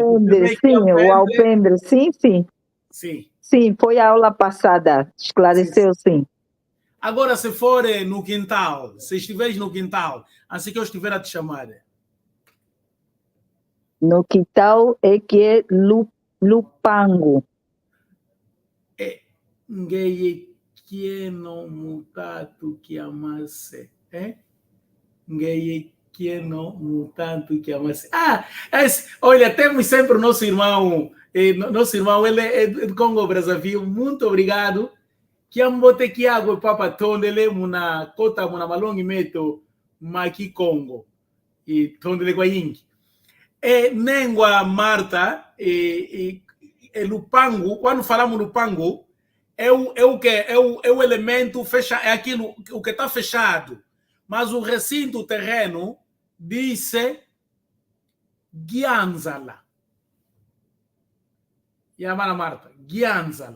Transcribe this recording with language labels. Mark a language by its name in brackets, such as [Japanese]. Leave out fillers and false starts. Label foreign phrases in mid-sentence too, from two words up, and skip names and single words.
[Portuguese] Alpendre, sim, o alpendre, sim. Sim, foi a aula passada, esclareceu, sim. Agora, se for no quintal, se estiveres no quintal, assim que eu estiver a te chamar. No quintal é que é lupango. [Kongo] Ngeye kieno mutatu kiamase. Ngeye kieno mutatu kiamase. [Portuguese] Olha, temos sempre o nosso irmão. Nosso irmão, ele é do Congo Brazzaville. Muito obrigado. [Kongo] Kiambote kiago papa tondele muna kota muna malongi meto maki Congo. E tondele kwa yingi. Nengwa Marta lupango, [Portuguese] quando falamos lupango, é o elemento fechado, é aquilo o que está fechado, mas o recinto, o terreno, diz Gianzala. [Kongo] Yamana Marta, Gianzala.